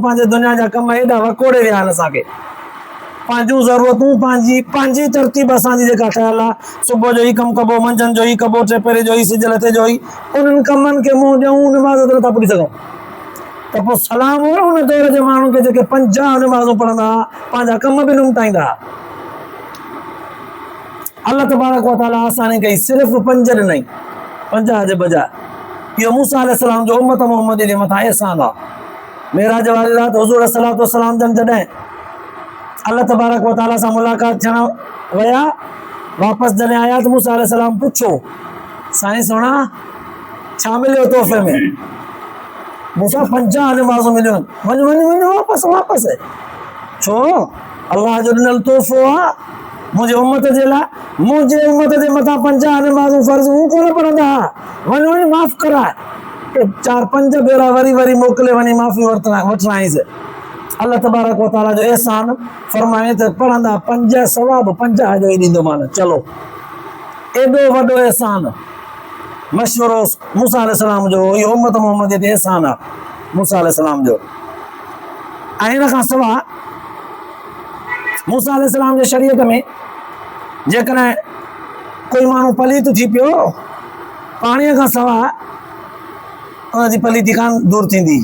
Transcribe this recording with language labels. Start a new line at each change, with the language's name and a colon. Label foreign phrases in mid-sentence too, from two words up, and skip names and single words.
Sindhi: पंहिंजे दुनिया जा कम एॾा वकोड़े विया आहिनि असांखे, पंहिंजूं ज़रूरतूं, पंहिंजी तरतीब असांजी जेका ठहियल आहे, सुबुह जो ई कमु कबो, मंझंदि जो ई कबो, टेपरे जो ई, सिज लथे जो ई, उन्हनि कमनि खे मुंहुं ॾियूं, नमाज़ त नथा पुरी सघूं। त पोइ सलाम हो उन दौर जे माण्हुनि खे जेके 50 नमाज़ूं पढ़ंदा, पंहिंजा कम बि निमटाईंदा। अल्लाह
Arabic: تبارك وتعالى
Sindhi: आसानी कई, सिर्फ़ु 5 ॾिनई, 50 जे बजाय। इहो मूसा अलैहिस्सलाम जो उम्मत मुहम्मदी जे मथां अहसान आहे। मेराज वारी राति हुज़ूर
Arabic: صلاة وسلام
Sindhi: जॾहिं अल्लाह
Arabic: تبارك وتعالى
Sindhi: सां मुलाक़ात थियण विया, वापसि जॾहिं आया त मूसा अलैहिस्सलाम पुछो, साईं सोना छा मिलियो तोहफ़े में? मूसा 50 नमाज़ूं मिलियूं, वञ वञ वञ वापसि। छो? अल्लाह जो ॾिनल तोहफ़ो आहे मुंहिंजे उम्मत जे लाइ। मुंहिंजे उम्मत जे मथां 50 नमाज़ूं फ़र्ज़ हू कोन पढ़ंदा, वञ माफ़ कराए। 4-5 भेरा वरी मोकिले वञी माफ़ी वठिणाईंसि। अल्लाह
Arabic: تبارك وتعالى
Sindhi: जो एहसान फरमाए त पढ़ंदा 5 सवाब 50 जो ई ॾींदोमान। चलो एॾो वॾो एहसान मशवरो मूसा अलैहिस्सलाम जो, इहो उम्मत मुहम्मद ते एहसान आहे मूसा अलैहिस्सलाम जो। ऐं हिन खां सवाइ मूसा अलैहिस्सलाम जे शरीयत में जेकॾहिं कोई माण्हू पलीत थी पियो, पाणीअ खां सवाइ उनजी पलीती कान दूर थींदी।